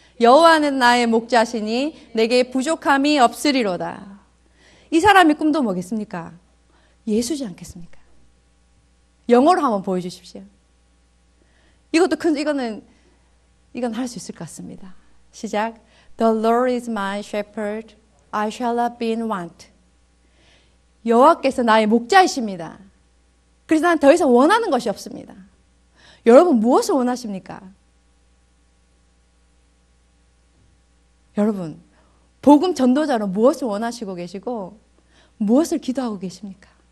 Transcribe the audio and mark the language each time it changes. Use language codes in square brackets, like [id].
[ko] 여호와는 나의 목자시니 내게 부족함이 없으리로다. 이 사람의 꿈도 뭐겠습니까? 예수지 않겠습니까? 영어로 한번 보여주십시오. 이건 할 수 있을 것 같습니다. 시작. [en] The Lord is my shepherd, I shall not be in want. [ko] 여호와께서 나의 목자이십니다. 그래서 나는 더 이상 원하는 것이 없습니다. 여러분 무엇을 원하십니까? 여러분 복음 전도자로 무엇을 원하시고 계시고 무엇을 기도하고 계십니까?